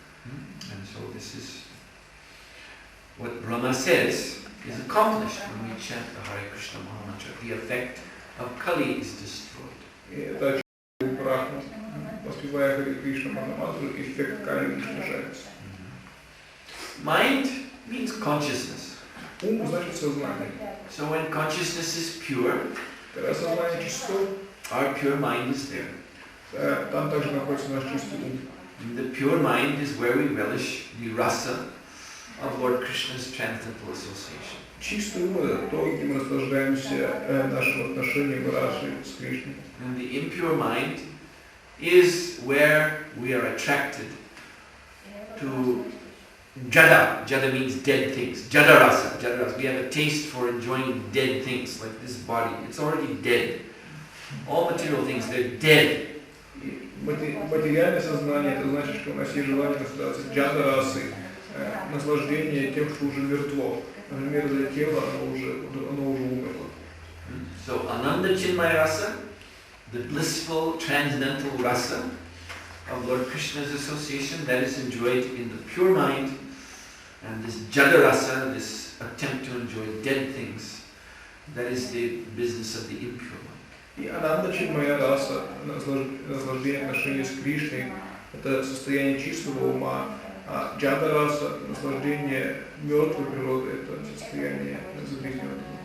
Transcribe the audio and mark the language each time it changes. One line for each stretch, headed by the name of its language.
English: And so this is what Brahma says is accomplished when we chant the Hare Krishna Mahamantra. The effect of Kali is destroyed.
Russian: И это очевидно Брахма. Воспевая Харе Кришна Махамантру, эффект Кали уничтожается.
English: Mind means consciousness.
Russian: Ум значит сознание.
English: So when consciousness is pure,
Russian: Когда сознание чисто,
English: our pure mind is there.
Russian: там также находится наш чистый ум.
English: And the pure mind is where we relish the rasa of Lord Krishna's transcendental association.
Russian: Чистый ум – это то, где мы наслаждаемся нашим отношением Раши с Кришной.
English: And the impure mind is where we are attracted to jada. Jada means dead things. Jada rasa. Jada rasa. We have a taste for enjoying dead things, like this body. It's already dead. All material things, they're dead.
Russian: Материальное сознание – это значит, что у нас есть желание наслаждаться джада расой, наслаждение тем, что уже мертво. Например, для тела оно уже умерло.
English: So Ananda Chinmaya Rasa, the blissful transcendental rasa of Lord Krishna's association, that is enjoyed in the pure mind, and this jada rasa, this attempt to enjoy dead things, that is the business of the impure mind.
Russian: И Ананда Чинмая раса, наслаждение отношения с Кришной, это состояние чистого ума, а джада раса, наслаждение мертвой природы, это состояние загрязненного.